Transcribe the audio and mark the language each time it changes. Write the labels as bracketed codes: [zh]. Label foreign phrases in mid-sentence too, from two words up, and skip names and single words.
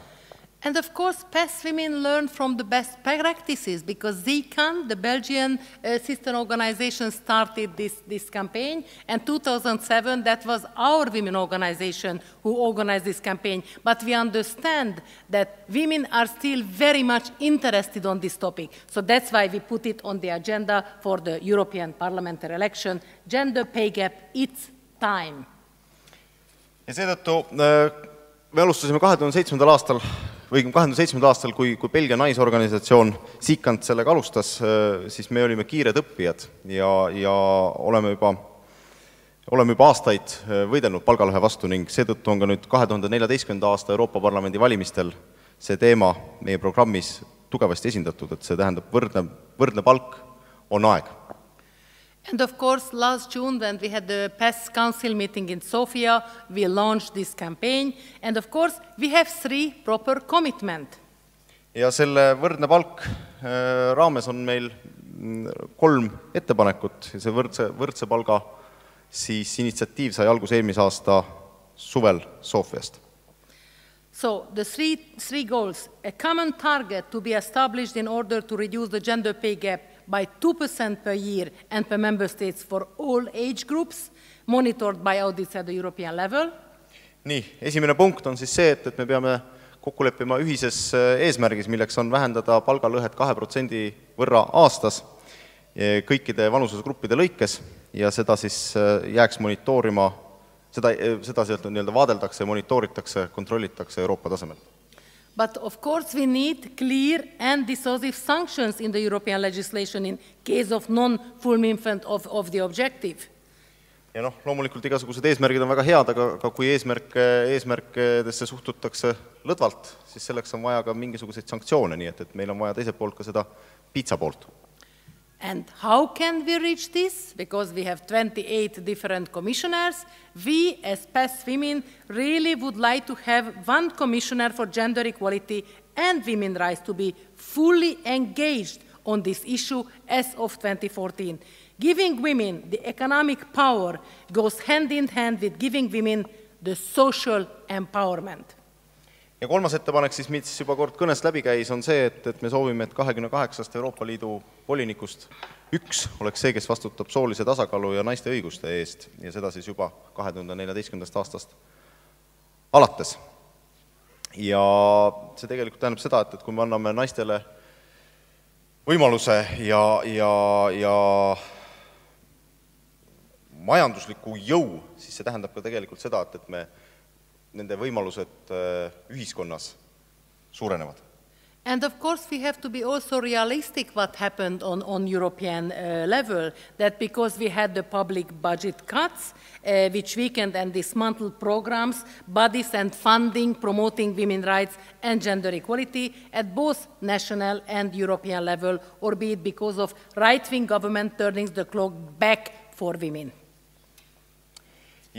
[en] And of course, PES women learn from the best practices, because ZCAN, the Belgian sister organization, started this campaign, and 2007, that was our women organization who organized this campaign. But we understand that women are still very much interested on this topic. So that's why we put it on the agenda for the European parliamentary election. Gender pay gap, it's time. [et] Ja seetõttu me alustasime 2007. aastal, kui Belgia naisorganisatsioon ZCAN sellega alustas, siis me olime kiired õppijad ja oleme juba aastaid võidelnud palgalõhe vastu ning seetõttu on ka nüüd 2014. aasta Euroopa Parlamendi valimistel see teema meie programmis tugevasti esindatud, et see tähendab võrdne palk on aeg. [en] And of course, last June, when we had the PES Council meeting in Sofia, we launched this campaign. And of course, we have 3 proper commitments. [et] Ja selle võrdne palk raames on meil 3 ettepanekut. Ja see võrdse palga siis initsiatiiv sai alguse eelmise aasta suvel Sofiast. [en] So the three goals: a common target to be established in order to reduce the gender pay gap by 2% per year and per member states for all age groups, monitored by audits at the European level. [et] Nii, esimene punkt on siis see, et me peame kokku leppima ühises eesmärgis, milleks on vähendada palgalõhet 2% võrra aastas kõikide vanususgruppide lõikes ja seda siis jääks monitoorima, seda vaadeldakse, monitooritakse, kontrollitakse Euroopa tasemel. [en] But of course we need clear and decisive sanctions in the European legislation in case of non-fulfillment of the objective. [et] Ja loomulikult igasugused eesmärgid on väga head, aga kui eesmärkidesse suhtutakse lõdvalt, siis selleks on vaja ka mingisuguseid sanktsioone, nii et meil on vaja teiselt poolt ka seda piitsa poolt. [en] And how can we reach this? Because we have 28 different commissioners. We, as PES women, really would like to have one commissioner for gender equality and women's rights to be fully engaged on this issue as of 2014. Giving women the economic power goes hand in hand with giving women the social empowerment. [et] Ja kolmas ettepanek, siis mis juba kord kõnest läbi käis, on see, et me soovime, et 28 Euroopa Liidu volinikust üks oleks see, kes vastutab soolise tasakaalu ja naiste õiguste eest ja seda siis juba 2014. aastast alates. Ja see tegelikult tähendab seda, et kui me anname naistele võimaluse ja majandusliku jõu, siis see tähendab ka tegelikult seda, et me nende võimalused ühiskonnas suurenevad. [en] And of course we have to be also realistic what happened on European level, that because we had the public budget cuts, which weakened and dismantled programs, bodies and funding promoting women's rights and gender equality at both national and European level, or be it because of right-wing government turning the clock back for women.